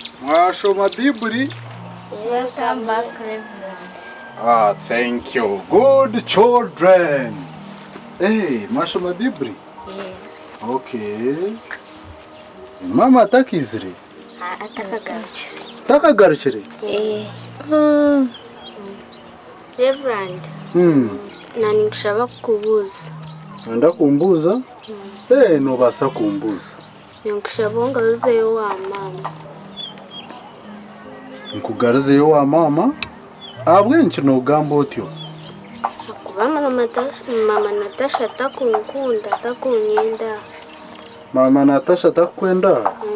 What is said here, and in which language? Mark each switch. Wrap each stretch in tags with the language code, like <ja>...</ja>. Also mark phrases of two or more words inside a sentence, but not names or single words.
<nyn>Mwashoma Biburi?</nyn> <en>Welcome back, Reverend. Ah, thank you. Good children.</en> <nyn>Hey, mwashoma Biburi? Yeah. Okay. Mama atakizire? Atakagarukire. Takagarukire? Reverend. Nani ngushaba kukubuza. Wenda kumbuza? Nobasa kumbuza. Ngushaba ngaruzeyo wa mama. Nkugaruzeyo wa mama? Abwenki nogamba otyo. Kuba mama Natasha atakunkunda, atakunyenda. Mama Natasha atakwenda?</nyn>